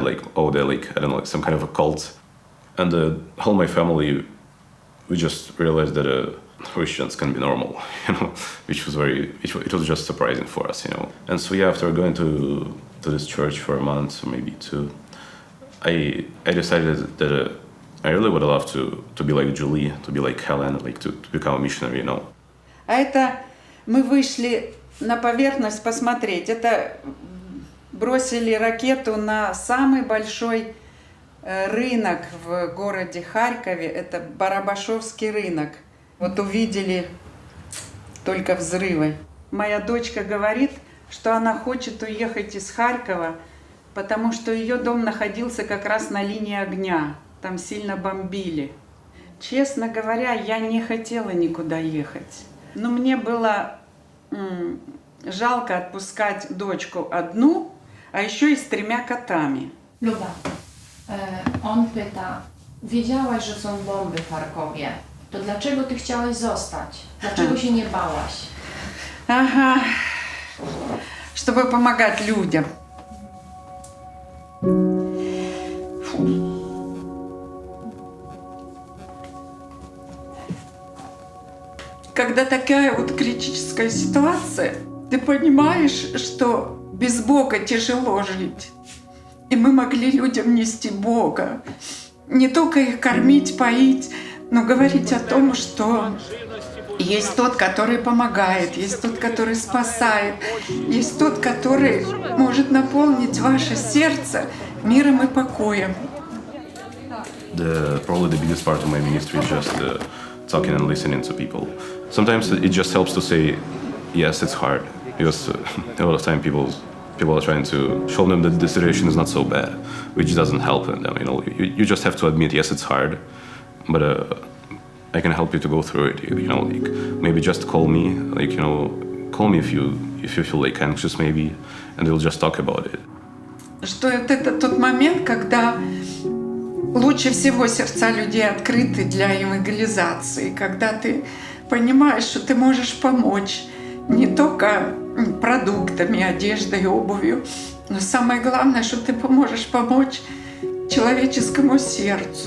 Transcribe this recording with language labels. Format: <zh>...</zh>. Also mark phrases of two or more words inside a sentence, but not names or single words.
<en>They're I don't know, some kind of a cult. And all my family, we just realized that Christians can be normal, it was just surprising for us, And so after going to this church for a month or maybe 2, I decided that I really would love to be like Julie, to be like Helen, to become a missionary,</en> <ru>А это мы вышли на поверхность посмотреть. Это бросили ракету на самый большой рынок в городе Харькове. Это Барабашевский рынок. Вот увидели только взрывы. Моя дочка говорит, что она хочет уехать из Харькова, потому что ее дом находился как раз на линии огня. Там сильно бомбили. Честно говоря, я не хотела никуда ехать. Но мне было жалко отпускать дочку одну, а еще и с 3 котами.</ru> <pl>Luba, on pyta, wiedziałaś, że są bomby w Charkowie, to dlaczego ty chciałaś zostać? Dlaczego się nie bałaś?</pl> <ru>Ага, чтобы помогать людям. Когда такая вот критическая ситуация, ты понимаешь, что без Бога тяжело жить. И мы могли людям нести Бога. Не только их кормить, поить, но говорить о том, что есть тот, который помогает, есть тот, который спасает, есть тот, который может наполнить ваше сердце миром и покоем.</ru> <en>Probably the biggest part of my ministry is just talking and listening to people. Sometimes it just helps to say, yes, it's hard, because a lot of time people are trying to show them that the situation is not so bad, which doesn't help them. You just have to admit, yes, it's hard, but I can help you to go through it. Maybe just call me, call me if you feel anxious, maybe, and we'll just talk about it.</en> <ru>Что это тот момент, когда лучше всего сердца людей открыты для евангелизации, когда ты понимаешь, что ты можешь помочь не только продуктами, одеждой, обувью, но самое главное, что ты поможешь помочь человеческому сердцу.</ru>